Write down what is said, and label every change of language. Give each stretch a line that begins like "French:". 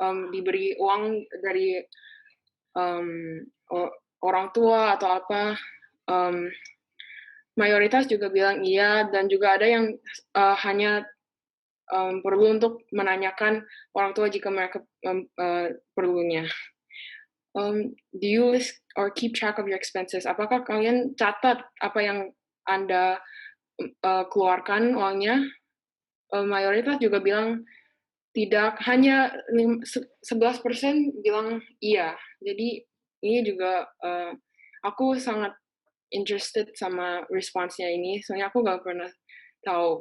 Indonesian: Diberi uang dari orang tua atau apa? Mayoritas juga bilang iya, dan juga ada yang hanya perlu untuk menanyakan orang tua jika mereka perlunya.
English: Do you list or keep track of your expenses?
Indonesian: Apakah kalian catat apa yang Anda keluarkan uangnya? Mayoritas juga bilang tidak, hanya 11% bilang iya. Jadi ini juga aku sangat interested sama responsnya ini, soalnya aku nggak pernah tahu.